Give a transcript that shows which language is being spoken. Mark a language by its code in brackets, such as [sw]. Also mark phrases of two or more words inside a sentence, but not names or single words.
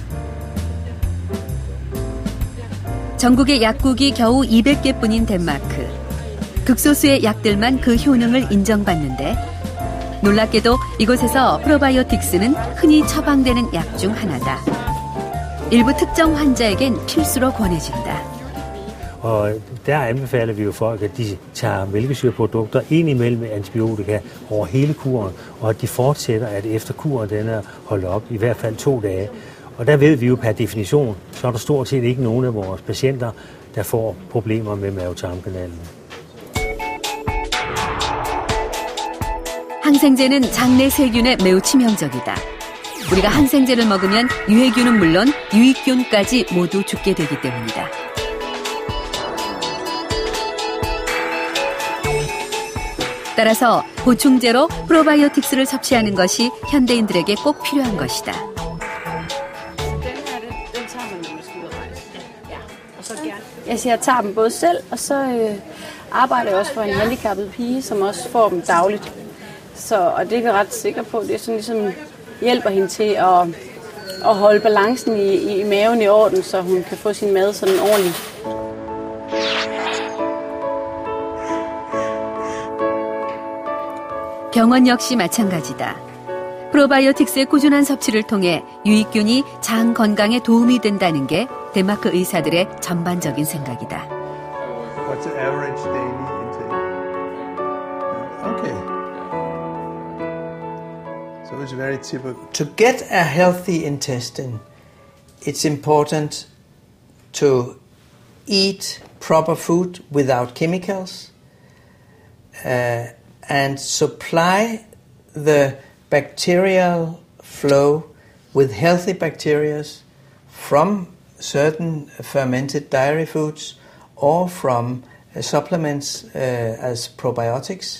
[ko] 전국의 약국이 겨우 200개뿐인 덴마크. 극소수의 약들만 그 효능을 인정받는데, 놀랍게도 이곳에서 프로바이오틱스는 흔히 처방되는 약 중 하나다. 일부 특정 환자에겐 필수로 권해진다. [da] Der anbefaler vi jo folk, at de tager mælkesyreprodukter indimellem antibiotika over hele kuren, og at de fortsætter, at efter kuren den er holdt op i hvert fald 2 dage. Og der ved vi jo per definition, så er der stort set ikke nogen af vores patienter, der får problemer med mavetarmkanalen. [ko] 항생제는 장내 세균에 매우 치명적이다. 우리가 항생제를 먹으면 유해균은 물론 유익균까지 모두 죽게 되기 때문이다. 따라서 보충제로 프로바이오틱스를 섭취하는 것이 현대인들에게 꼭 필요한 것이다. [da] Jeg tager dem både selv, og så arbejder jeg også for en handicappet pige, som også får dem dagligt. Og det er vi ret sikre på, det er sådan ligesom hjælper hende til at holde balancen i maven i orden, så hun kan få sin mad sådan ordentligt. [ko] 병원 역시 마찬가지다. 프로바이오틱스의 꾸준한 섭취를 통해 유익균이 장 건강에 도움이 된다는 게 덴마크 의사들의 전반적인 생각이다. [en] What's the average daily intake? Okay. So it's very typical. To get a healthy intestine, it's important to eat proper food without chemicals and supply the bacterial flow with healthy bacteria from certain fermented dairy foods or from supplements as probiotics.